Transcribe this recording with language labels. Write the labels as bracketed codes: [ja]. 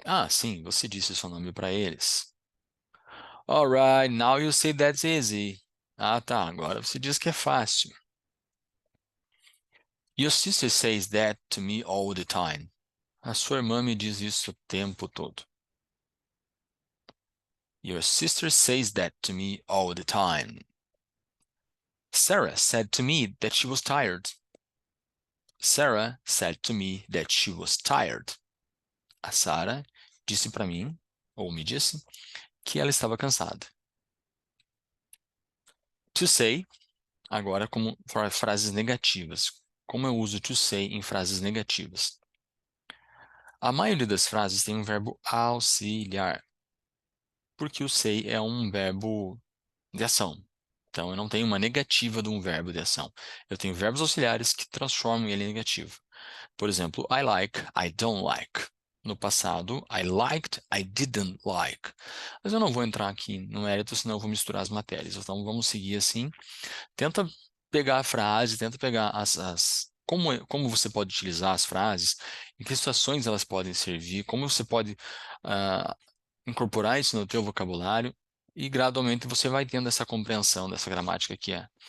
[pt] Sim, você disse o seu nome para eles. [en] All right, now you say that's easy. [pt] Tá, agora você diz que é fácil. [en] Your sister says that to me all the time. [pt] A sua irmã me diz isso o tempo todo. [en] Your sister says that to me all the time. Sarah said to me that she was tired. Sarah said to me that she was tired. [pt] A Sarah disse para mim, ou me disse, que ela estava cansada. [en] To say, [pt] agora como frases negativas. Como eu uso to say em frases negativas? A maioria das frases tem um verbo auxiliar, porque o say é um verbo de ação. Então, eu não tenho uma negativa de um verbo de ação. Eu tenho verbos auxiliares que transformam ele em negativo. Por exemplo, [en] I like, I don't like. [pt] No passado, [en] I liked, I didn't like. [pt] Mas eu não vou entrar aqui no mérito, senão eu vou misturar as matérias. Então vamos seguir assim. Tenta pegar a frase, tenta pegar como você pode utilizar as frases, em que situações elas podem servir, como você pode ah, incorporar isso no teu vocabulário e gradualmente você vai tendo essa compreensão dessa gramática que é.